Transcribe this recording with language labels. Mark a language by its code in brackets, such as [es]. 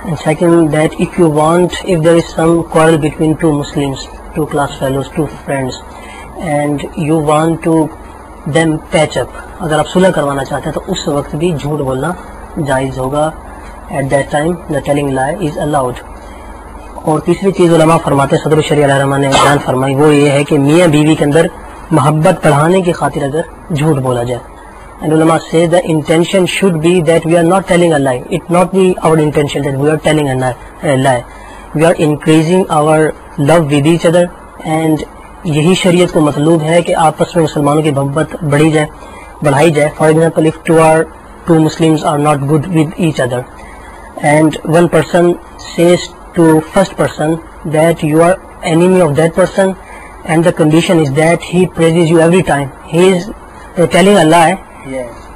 [en] And second, that if you want, if there is some quarrel between two Muslims, two class fellows, two friends, and you want to them patch up, [ur] اگر آپ صلح کروانا چاہتے ہیں تو اس وقت بھی جھوٹ بولنا جائز ہوگا. [en] At that time the telling lie is allowed. [ur] اور تیسری چیز علماء فرماتے ہیں, صدر الشریعہ علیہ رحمہ نے بیان فرمائی, وہ یہ ہے کہ میاں بیوی کے اندر محبت بڑھانے کی خاطر اگر جھوٹ بولا جائے. [en] And ulama say the intention should be that we are not telling a lie. It not be our intention that we are telling a lie. We are increasing our love with each other, and [ur] یہی شریعت کو مطلوب ہے کہ آپس میں مسلمانوں کی محبت بڑھائی جائے. [en] For example, if two Muslims are not good with each other, and one person says to first person that you are enemy of that person, and the condition is that he praises you every time, he is telling a lie. Yes.